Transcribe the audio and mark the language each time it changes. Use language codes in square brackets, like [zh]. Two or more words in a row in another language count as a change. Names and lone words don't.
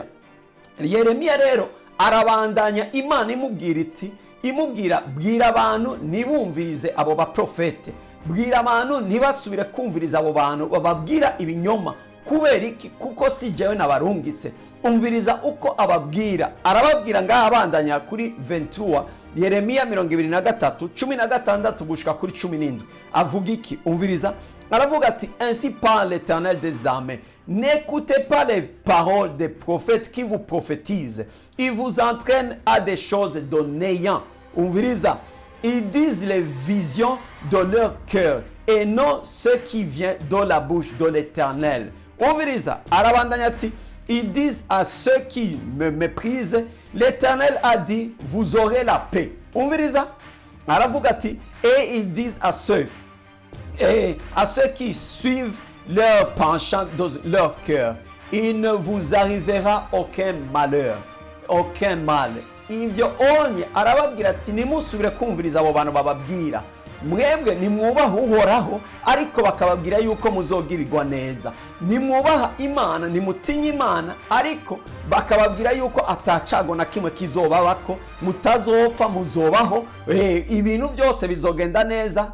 [rn] Yeremiya rero arabandanya, Imana imubwira iti, imubwira bwira abantu ntibumvirize abo baprofete, bwira abantu ntibasubire kumviriza abo bantu bababwira ibinyoma. Kubera iki? Kuko si jewe nabarungitse. Umviriza uko ababwira. Arababwira ngaha abandanya kuri 23, Yeremiya 23:16 gushika kuri 17. Avuga iki? Umviriza. Aravuga ati, [fr] ainsi parle l'Éternel des armées, n'écoutez pas les paroles des prophètes qui vous prophétisent, ils vous entraînent à des choses de néant. [rn] Umviriza. [fr] Ils disent les visions de leur cœur et non ce qui vient de la bouche de l'Éternel. [rn] Umviriza. Arabandanya ati, [fr] ils disent à ceux qui me méprisent, l'Éternel a dit, vous aurez la paix. [rn] Umviriza. Aravuga ati, [fr] et ils disent à ceux qui suivent leur penchant de leur cœur, il ne vous arrivera aucun malheur, aucun mal. [rn] Ivyo onye arababwira ati, nimusubire kumviriza abo bantu bababwira. Mwebwe nimwubaha Uhoraho, ariko bakababwira yuko muzogirirwa neza. Nimwubaha Imana, nimutinya Imana, ariko bakababwira yuko atacago na kimwe kizobabako, mutazopfa, muzobaho, ibintu byose bizogenda neza.